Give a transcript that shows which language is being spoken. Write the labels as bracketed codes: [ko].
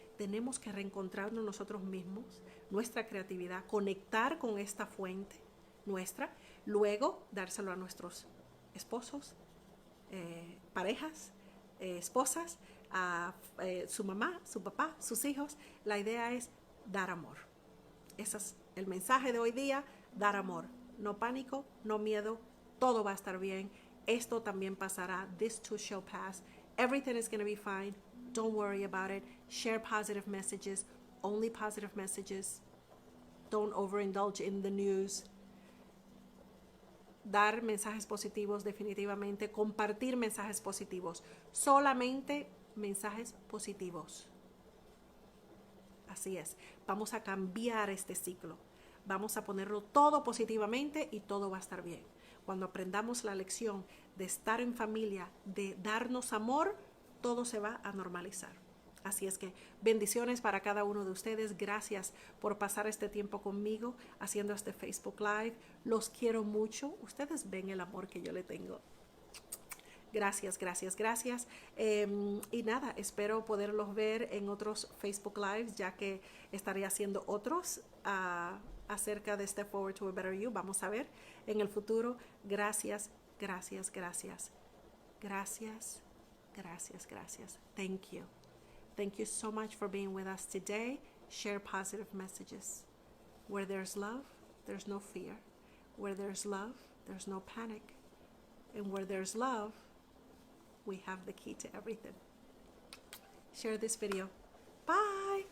[es] Tenemos que reencontrarnos nosotros mismos, nuestra creatividad, conectar con esta fuente nuestra, luego dárselo a nuestros esposos, parejas, esposas, a su mamá, su papá, sus hijos. La idea es dar amor. Ese es el mensaje de hoy día, dar amor. No pánico, no miedo, todo va a estar bien. Esto también pasará. [en] This too shall pass. Everything is going to be fine. Don't worry about it. Share positive messages, only positive messages. Don't overindulge in the news. [es] Dar mensajes positivos definitivamente, compartir mensajes positivos, solamente mensajes positivos. Así es, vamos a cambiar este ciclo, vamos a ponerlo todo positivamente y todo va a estar bien. Cuando aprendamos la lección de estar en familia, de darnos amor, todo se va a normalizar. Así es que bendiciones para cada uno de ustedes. Gracias por pasar este tiempo conmigo haciendo este Facebook Live. Los quiero mucho. Ustedes ven el amor que yo le tengo. Gracias, gracias, gracias. Y nada, espero poderlos ver en otros Facebook Lives, ya que estaré haciendo otros acerca de Step Forward to a Better You. Vamos a ver en el futuro. Gracias, gracias, gracias. Gracias, gracias, gracias. [en] Thank you. Thank you so much for being with us today. Share positive messages. Where there's love, there's no fear. Where there's love, there's no panic. And where there's love, we have the key to everything. Share this video. Bye.